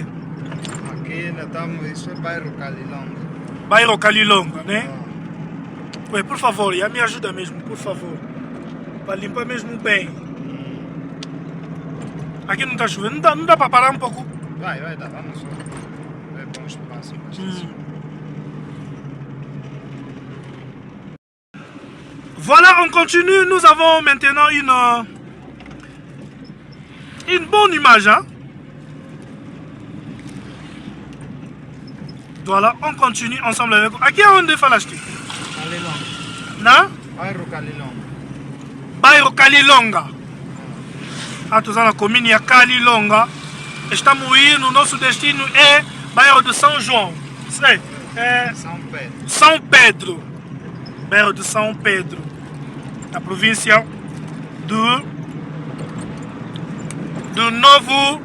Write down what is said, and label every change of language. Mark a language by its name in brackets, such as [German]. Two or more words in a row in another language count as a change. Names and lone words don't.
[Portuguese] Aqui nós estamos, isso é bairro Calilonga. Bairro Calilonga, né? Ué, por favor, e me ajuda mesmo, por favor. Para limpar mesmo bem. Aqui não tá chovendo, não dá para parar um pouco? Vai dar, vamos só ver bom espaço. [French] Voilà, on continue. Nous avons maintenant une bonne image. Hein? Voilà, on continue ensemble avec vous. À qui on défend l'acheter? Calilonga. Non? Bairro Calilonga. Bairro Calilonga. Ah, tout ça, la commune, il y a Calilonga. [Portuguese] estamos indo, o nosso destino é bairro de São João. Sei, é São Pedro. São Pedro. Bairro de São Pedro. Na província do Novo...